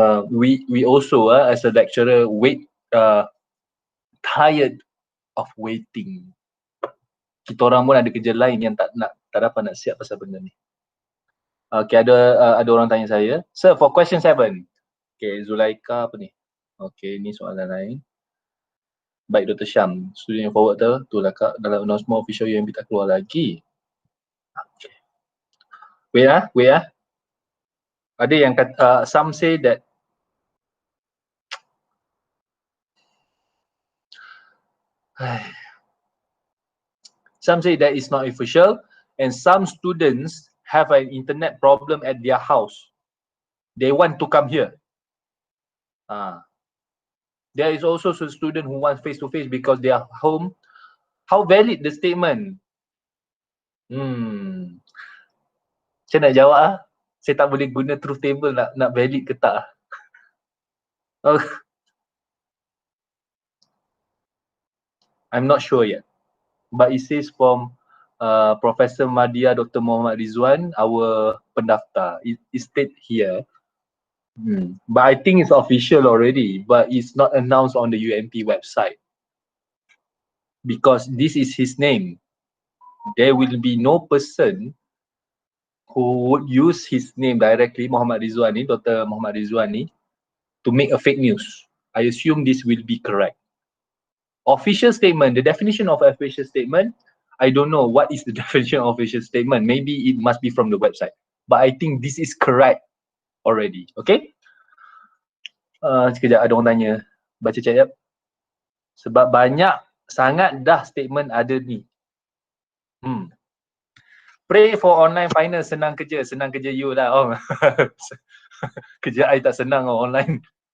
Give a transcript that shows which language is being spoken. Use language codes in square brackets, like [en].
[en] We also, as a lecturer, tired of waiting. [ms] Kita orang pun ada kerja lain yang tak dapat nak siap pasal benda ni. Okay, ada orang tanya saya. [en] Sir, for question 7. [ms] Okay, Zulaika apa ni? Okay, ni soalan lain. Baik, Dr. Syam. Student yang forward tu lah kak, dalam announcement official UMB tak keluar lagi. Okay. Wait. Ada yang kata, [en] some say that it's not official, and some students have an internet problem at their house. They want to come here. There is also a student who wants face-to-face because they are home. How valid the statement? [ms] Saya nak jawab saya tak boleh guna truth table nak valid ke tak. [en] I'm not sure yet. But it says from Professor Madya Dr. Muhammad Rizwan, our pendaftar. It states here. But I think it's official already, but it's not announced on the UMP website. Because this is his name. There will be no person who would use his name directly, Muhammad Rizwani, Dr. Muhammad Rizwani, to make a fake news. I assume this will be correct. Official statement, the definition of official statement, I don't know what is the definition of official statement. Maybe it must be from the website. But I think this is correct already. Okay? [ms] Sekejap ada orang tanya. Baca chat jap. Sebab banyak sangat dah statement ada ni. [en] Pray for online final, [ms] senang kerja you lah. Oh. Kerja I tak senang online.